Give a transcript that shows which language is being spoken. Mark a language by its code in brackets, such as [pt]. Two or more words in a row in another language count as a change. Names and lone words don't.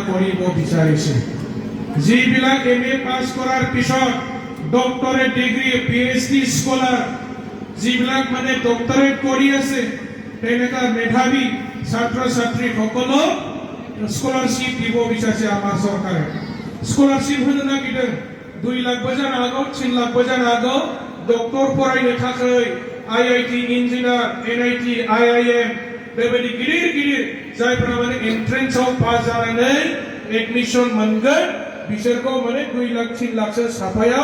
[as] কৰিব বিচাৰিছে যিবিলাক এমএ পাস কৰাৰ পিছত ডক্টৰেট ডিগ্ৰী পিএইচডি স্কলার যিবিলাক মানে ডক্টৰেট কৰি আছে তেনেকা মেধাবী ছাত্ৰ ছাত্ৰী সকলক স্কলারশিপ দিব বিচাৰিছে আমাৰ সরকারে [brx] স্কলারশিপ होनो नागिरदों 2 लाख बजान आगो 3 लाख बजान आगो डक्टर फरायनो थाखाय आईआईटी इन्जिनियार एनआईटी आईआईएम बेबायदि गिदिर गिदिर जायफोरा माने एन्ट्रेन्सआव पास जानानै एडमिशन मोनगोन बिसोरखौ माने 2 लाख 3 लाखसो साफायाव